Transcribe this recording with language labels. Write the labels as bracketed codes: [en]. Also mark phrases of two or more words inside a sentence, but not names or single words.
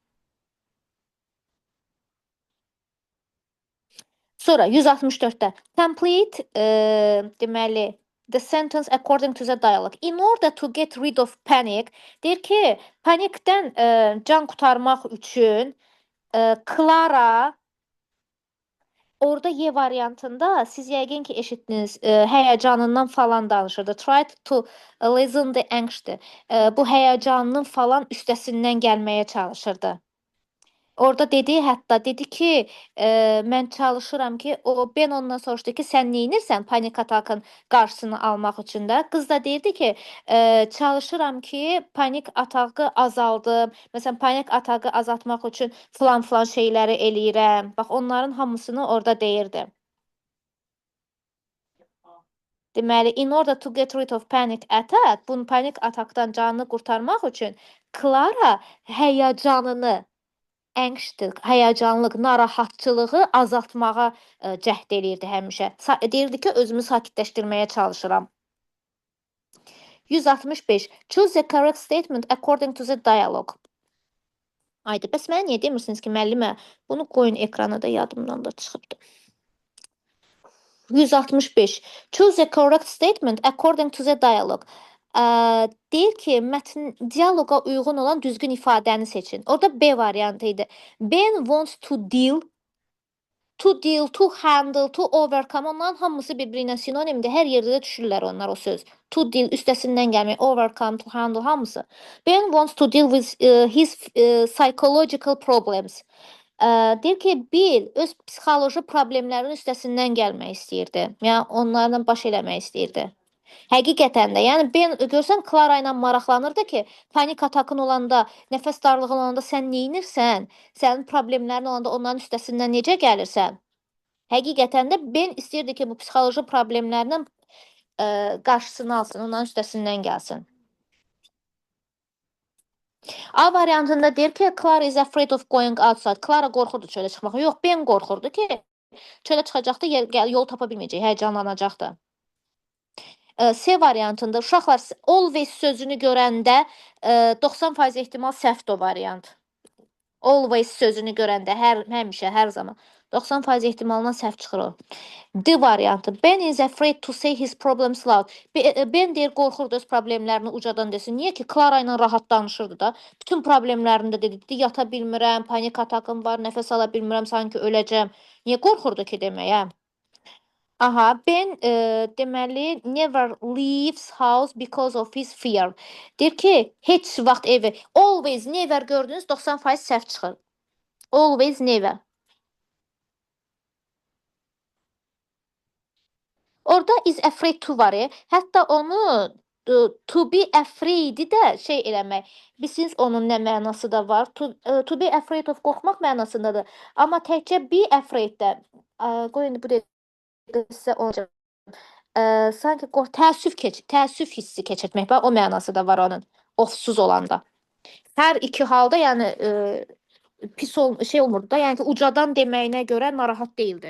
[az] Sonra 164-də [en] complete deməli the sentence according to the dialogue. In order to get rid of panic, [az] deyir ki, panikdən can qurtarmaq üçün Clara orada Y variantında siz yəqin ki eşitdiniz, həyəcanından falan danışırdı. [en] Try to lessen the anxiety. [az] Bu həyəcanının falan üstəsindən gəlməyə çalışırdı. Orada dedi, hətta dedi ki, mən çalışıram ki, Ben ondan soruşdu ki, sən neynirsən panik atakın qarşısını almaq üçün də? Qız da deyirdi ki, çalışıram ki, panik atağı azaldım. Məsələn, panik atağı azaltmaq üçün filan şeyləri eləyirəm. Bax, onların hamısını orada deyirdi. Deməli, [en] in order to get rid of panic attack, [az] bunun panik atakdan canını qurtarmaq üçün Clara həyəcanını həyəcanlıq, narahatçılığı azaltmağa cəhd eləyirdi həmişə. Deyirdi ki, özümü sakitləşdirməyə çalışıram. 165. [en] Choose the correct statement according to the dialogue. [az] Ayda, bəs mənə niyə demirsiniz ki, müəllimə, bunu qoyun ekrana da yadımdan da çıxıbdı. 165. [en] Choose the correct statement according to the dialogue. [az] Deyir ki, dialoqa uyğun olan düzgün ifadəni seçin. Orada B variantı idi. [en] Ben wants to deal, to handle, to overcome, [az] onların hamısı bir-birinə sinonimdir. Hər yerdə də düşürlər onlar o söz. [en] To deal, [az] üstəsindən gəlmək, [en] overcome, to handle, hamısı. Ben wants to deal with his psychological problems. [az] Deyir ki, Bill öz psixoloji problemlərinin üstəsindən gəlmək istəyirdi. Yəni onlarla baş eləmək istəyirdi. Həqiqətən də, yəni Ben görsən Klara ilə maraqlanırdı ki, panik atakın olanda, nəfəs darlığın olanda sən neynirsən? Sənin problemlərin olanda onların üstəsindən necə gəlirsən? Həqiqətən də Ben istəyirdi ki, bu psixoloji problemlərlə qarşısını alsın, onların üstəsindən gəlsin. A variantında deyir ki, [en] Clara is afraid of going outside. [az] Clara qorxurdu çölə çıxmağa. Yox, Ben qorxurdu ki, çölə çıxacaqdı, yol tapa bilməyəcək, həyəcanlanacaqdı. C variantında uşaqlar always sözünü görəndə 90% ehtimal səhvdir o variant. Always sözünü görəndə, həmişə, hər zaman 90% ehtimalla səhv çıxır o. D variantı. [en] Ben is afraid to say his problems loud. [az] Ben deyir, qorxurdu öz problemlərini ucadan desin. Niyə ki, Clara ilə rahat danışırdı da. Bütün problemlərini də dedi. Yata bilmirəm, panik atakım var, nəfəs ala bilmirəm, sanki öləcəm. Niyə qorxurdu ki, deməyə? [en] Aha, Ben deməli never leaves house because of his fear. [az] Deyir ki, heç vaxt evi, [en] always, never [az] gördünüz 90% səhv çıxır. [en] Always, never. Orada is afraid to var. [az] Hətta onu [en] to be afraid-i [az] də şey eləmək. Bilirsiniz onun nə mənası da var? [en] To be afraid of [az] qorxmaq mənasındadır. Amma təkcə [en] be afraid [az] də qoy indi bu dəqiqə sizə olacaq. Sanki təəssüf hissi keçirtmək var. O mənası da var onun. Ofsuz olanda. Hər iki halda yəni pis şey olmurdu da, yəni ki, ucadan deməyinə görə narahat değildi.